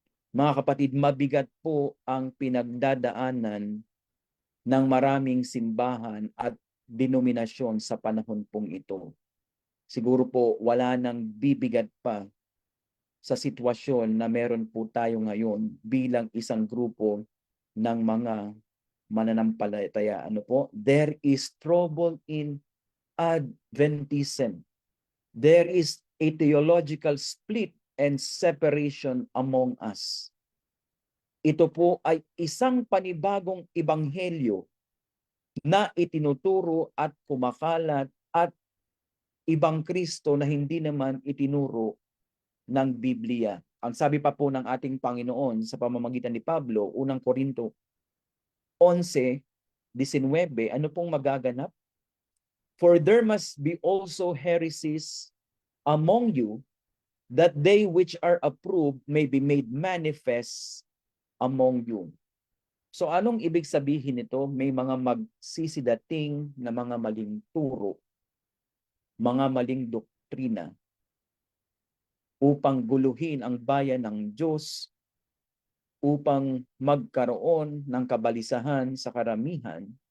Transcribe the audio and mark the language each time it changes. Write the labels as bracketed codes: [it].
[tl] Mga kapatid, mabigat po ang pinagdadaanan ng maraming simbahan at denominasyon sa panahon pong ito. Siguro po wala nang bibigat pa sa sitwasyon na meron po tayo ngayon bilang isang grupo ng mga mananampalataya. [en] There is trouble in Adventism. There is a theological split and separation among us. [tl] Ito po ay isang panibagong ebanghelyo na itinuturo at kumakalat at ibang Kristo na hindi naman itinuro ng Biblia. Ang sabi pa po ng ating Panginoon sa pamamagitan ni Pablo, unang Korinto 11:19, ano pong magaganap? [en] For there must be also heresies among you, that they which are approved may be made manifest among you. [tl] So anong ibig sabihin nito? May mga magsisidating na mga maling turo, mga maling doktrina upang guluhin ang bayan ng Diyos, upang magkaroon ng kabalisahan sa karamihan,